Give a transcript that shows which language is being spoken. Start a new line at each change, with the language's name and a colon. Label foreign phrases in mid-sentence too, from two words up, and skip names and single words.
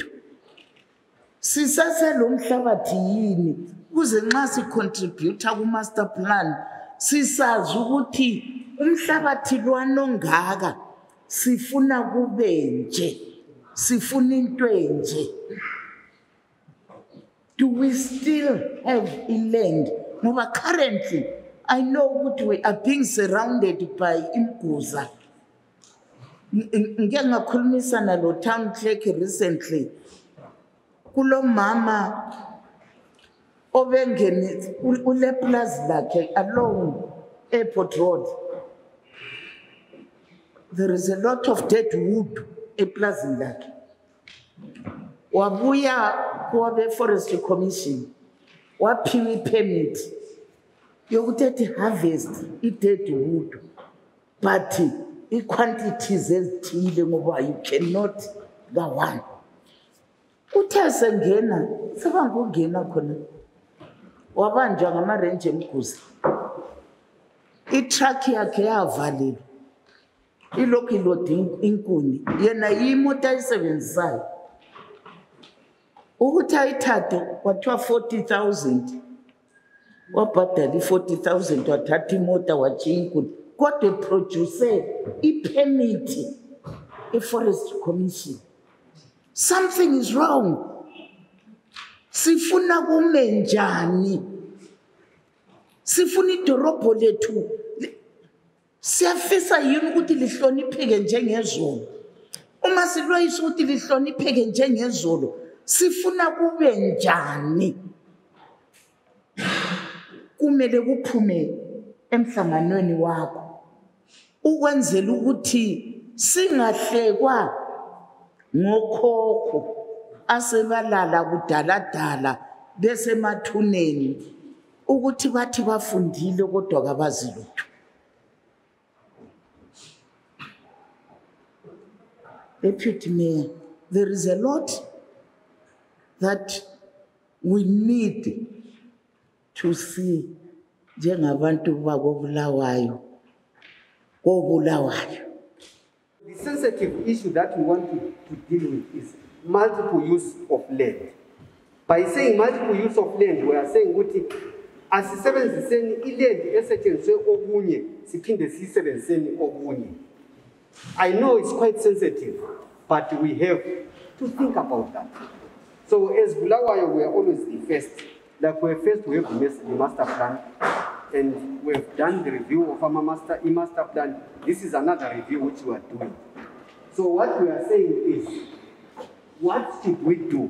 North Ndebele: Sisaselo mhlabathi yini ukuze nxa sicontributor ku-master plan sisazi ukuthi umhlabathi lwanongaka sifuna kube nje, sifuna into enje.
English: Do we still have a land? Ngoba currently I know ukuthi we are being surrounded by imguza.
North Ndebele: Ngike ngakhulumisana lo town clerk recently. Kulo mama obengene ule plaza lakhe along Airport Road.
English: There is a lot of dead wood
North Ndebele: eplaza lakhe. Wabuya kwa Forestry Commission waphiwa permit yokuthi
English: harvest dead wood, but quantities
North Ndebele: ezithile ngoba
English: you cannot go one.
North Ndebele: Uthe sengena sebangungena khona wabanjwa ngama-range emguzi. I-truck yakhe yavalelwa ilokhu ilode inkuni, yena yimota ayisebenzisayo. Ukuthi ayithathe kwathiwa 40,000, wabhadala i-40,000 wathatha imota watshiya inkuni, kodwa eproduce i-permit e-Forest Commission.
English: Something is wrong.
North Ndebele: Sifuna kume njani? Sifuna idorobho lethu siyafisa yini ukuthi lihlonipheke njengezolo? Uma silwayisa ukuthi lihlonipheke njengezolo, sifuna kube njani? Kumele kuphume emhlanganweni wakho ukwenzela ukuthi singahlekwa ngokhokho asebalala kudaladala besemathuneni ukuthi bathi bafundile kodwa kabazi lutho.
English: Deputy Mayor, there is a lot that we need to see
North Ndebele: njengabantu bakobulawayo kobulawayo.
English: The sensitive issue that we want to deal with is multiple use of land. By saying multiple use of land, we are saying
North Ndebele: ukuthi asisebenziseni iland esetshenziswe okunye siphinde sisebenziseni okunye.
English: I know it's quite sensitive, but we have to think about that. So as Bulawayo, we are always the first. Like we're first, we have the master plan, and we've done the review of our master plan. This is another review which we are doing. So what we are saying is, what should we do?